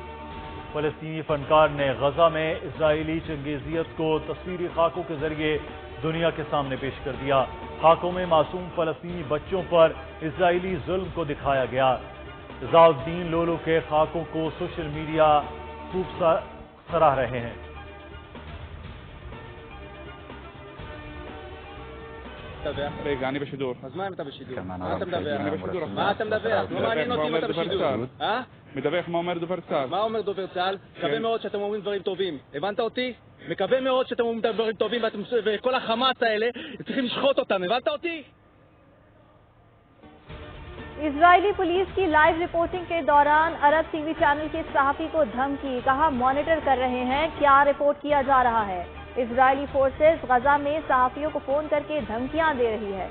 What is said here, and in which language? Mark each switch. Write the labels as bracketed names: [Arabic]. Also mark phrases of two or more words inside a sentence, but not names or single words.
[Urdu] فلسطینی فنکار نے غزہ میں اسرائیلی چنگیزیت کو تصویری خاکوں کے ذریعے دنیا کے سامنے پیش کر دیا۔ خاکوں میں معصوم فلسطینی بچوں پر اسرائیلی ظلم کو دکھایا گیا۔ ضیاء الدین لولو کے خاکوں کو [English] social media [Urdu] خوب سراہ رہے ہیں۔ [Hebrew] אני בשידור. אז מה אם אתה בשידור? כן, מה אתה מדבר? אני בשידור. מה אתה מדבר? לא מעניין אותי אם אתה בשידור. מדווח מה אומר דובר צה"ל. מה אומר דובר צה"ל? מקווה מאוד שאתם אומרים דברים טובים. הבנת אותי? מקווה מאוד שאתם אומרים דברים טובים וכל החמאס האלה צריכים לשחוט אותם. הבנת אותי? [Urdu] اسرائیلی پولیس کی [English] live reporting [Urdu] کے دوران عرب [English] TV channel [Urdu] کے صحافی کو دھمکی، کہا مانیٹر کر رہے ہیں کیا رپورٹ کیا جا رہا ہے۔ اسرائیلی فورسز غزہ میں صحافیوں کو فون کر کے دھمکیاں دے رہی ہے۔